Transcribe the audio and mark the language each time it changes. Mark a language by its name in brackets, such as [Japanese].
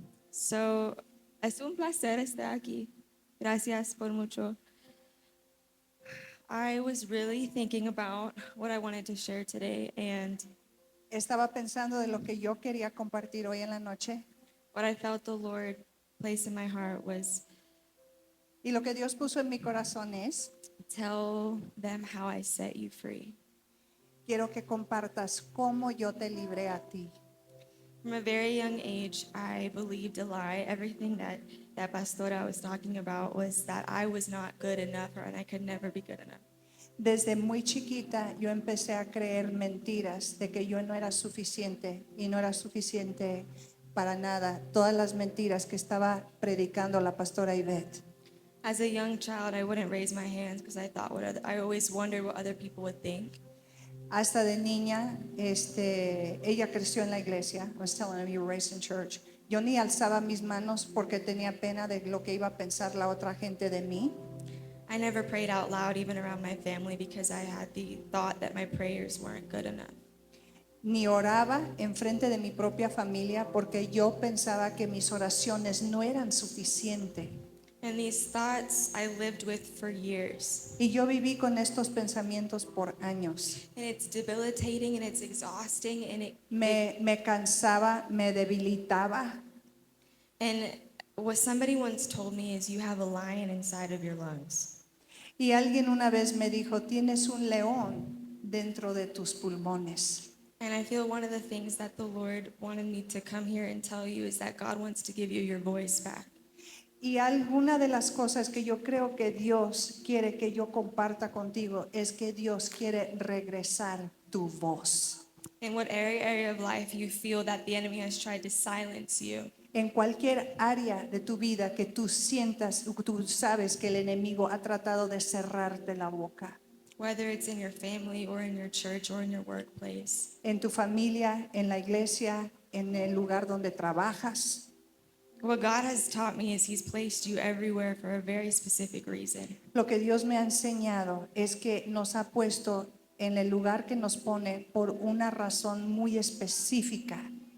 [Spanish] So, es un placer estar aquí. Gracias por mucho. [English] I was really thinking about what I wanted to share today, and [Spanish] estaba pensando de lo que yo quería compartir hoy en la noche, [English] what I felt the Lord place in my heart was [Spanish] y lo que Dios puso en mi corazón es: [English] tell them how I set you free. [Spanish] quiero que compartas cómo yo te libré a ti. [English] From a very young age, I believed a lie. Everything that Pastora was talking about was that I was not good enough and I could never be good enough. [Spanish] Desde muy chiquita yo empecé a creer mentiras de que yo no era suficiente y no era suficiente para nada. Todas las mentiras que estaba predicando la pastora Ivette. [English] As a young child, I wouldn't raise my hands because I thought I always wondered what other people would think. [Spanish] Hasta de niña, ella creció en la iglesia. [English] I was telling him, you were raised in church. [Spanish] Yo ni alzaba mis manos porque tenía pena de lo que iba a pensar la otra gente de mí. [English] I never prayed out loud even around my family because I had the thought that my prayers weren't good enough. [Spanish] Ni oraba enfrente de mi propia familia porque yo pensaba que mis oraciones no eran suficientes. [English] And these thoughts I lived with for years. [Spanish] Y yo viví con estos pensamientos por años. [English] And it's debilitating and it's exhausting and [Spanish] Me cansaba, me debilitaba. [English] and what somebody once told me is you have a lion inside of your lungs. [Spanish] Y alguien una vez me dijo, tienes un león dentro de tus pulmones. [English] And I feel one of the things that the Lord wanted me to come here and tell you is that God wants to give you your voice back. [Spanish] Y alguna de las cosas que yo creo que Dios quiere que yo comparta contigo es que Dios quiere regresar tu voz. [English] In what area of life you feel that the enemy has tried to silence you. [Spanish] En cualquier área de tu vida que tú sientas, tú sabes que el enemigo ha tratado de cerrarte la boca. [English] Whether it's in your family or in your church or in your workplace. [Spanish] En tu familia, en la iglesia, en el lugar donde trabajas. [English] What God has taught me is He's placed you everywhere for a very specific reason. [Spanish] Lo que Dios me ha enseñado es que nos ha puesto en el lugar que nos pone por una razón muy específica.